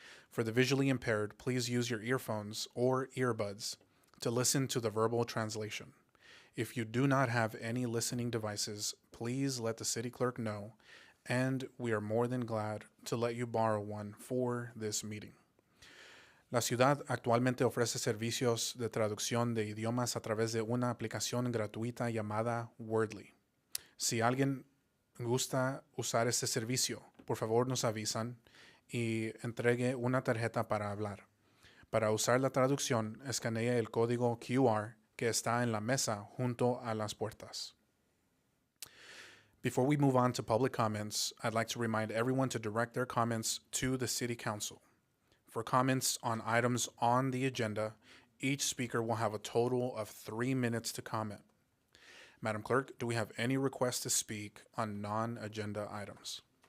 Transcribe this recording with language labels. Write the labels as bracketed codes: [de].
[en] For the visually impaired, please use your earphones or earbuds to listen to the verbal translation. If you do not have any listening devices, please let the city clerk know, and we are more than glad to let you borrow one for this meeting. [es] La ciudad actualmente ofrece servicios de traducción de idiomas a través de una aplicación gratuita llamada Wordly. Si alguien gusta usar este servicio, por favor nos avisan y entregue una tarjeta para hablar. Para usar la traducción, escanee el código QR que está en la mesa junto a las puertas. [en] Before we move on to public comments, I'd like to remind everyone to direct their comments to the City Council. For comments on items on the agenda, each speaker will have a total of 3 minutes to comment. Madam Clerk, do we have any requests to speak on non-agenda items?